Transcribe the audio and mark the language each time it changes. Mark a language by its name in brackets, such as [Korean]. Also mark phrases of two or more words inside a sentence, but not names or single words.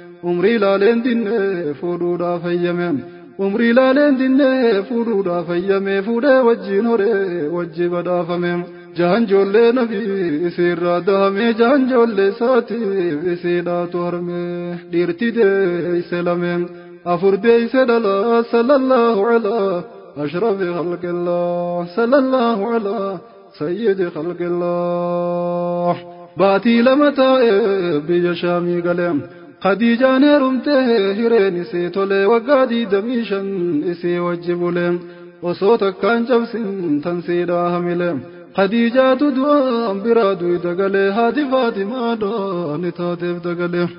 [Oromo] Umrii laaleen dinne fuudhuudhaaf hayyame. Umrii laaleen dinnee fuudhuudhaaf hayyamee fuudhee wajjin horee wajji badhaafame. Jahan joollee nabii isiirraa dahame jahan joollee isaatiif isiidhaatu harme. Dhiirti deeyse lame afur deeyse dhala [Arabic] صلى الله على أشرف خلق الله صلى الله على سيد خلق الله. [Oromo] Baatii lama taa'e biyya Shaamii gale. Khadiijaan heerumte hireen isii tole waggaa digdamii shan isii wajji bule. Osoo takkaan cabsin tan siidhaa hamile. Khadiijaatu du'aan biraa duyda gale haati Faatimaadha ni taateef dagale.